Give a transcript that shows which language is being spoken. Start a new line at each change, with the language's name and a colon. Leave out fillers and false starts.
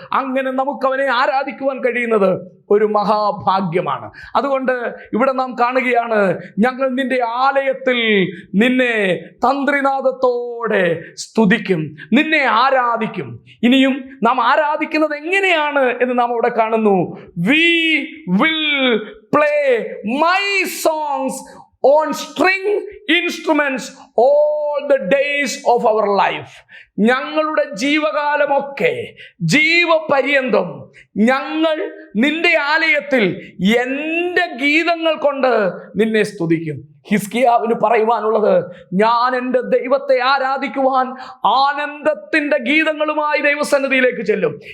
Malayalam: അങ്ങനെ നമുക്കവനെ ആരാധിക്കുവാൻ കഴിയുന്നത് ഒരു മഹാഭാഗ്യമാണ്. അതുകൊണ്ട് ഇവിടെ നാം കാണുകയാണ്, ഞങ്ങൾ നിന്റെ ആലയത്തിൽ നിന്നെ തന്ത്രിനാദത്തോടെ സ്തുതിക്കും, നിന്നെ ആരാധിക്കും. ഇനിയും നാം ആരാധിക്കുന്നത് എങ്ങനെയാണ് എന്ന് നാം അവിടെ കാണുന്നു.
English: We will play my songs on string instruments all the days of our life.
Malayalam: ഞങ്ങളുടെ ജീവകാലമൊക്കെ, ജീവപര്യന്തം ഞങ്ങൾ നിന്റെ ആലയത്തിൽ എൻ്റെ ഗീതങ്ങൾ കൊണ്ട് നിന്നെ സ്തുതിക്കും. ഹിസ്കിയാവിന് പറയുവാനുള്ളത്, ഞാൻ എൻ്റെ ദൈവത്തെ ആരാധിക്കുവാൻ ആനന്ദത്തിൻ്റെ ഗീതങ്ങളുമായി ദൈവസന്നിധിയിലേക്ക് ചെല്ലും.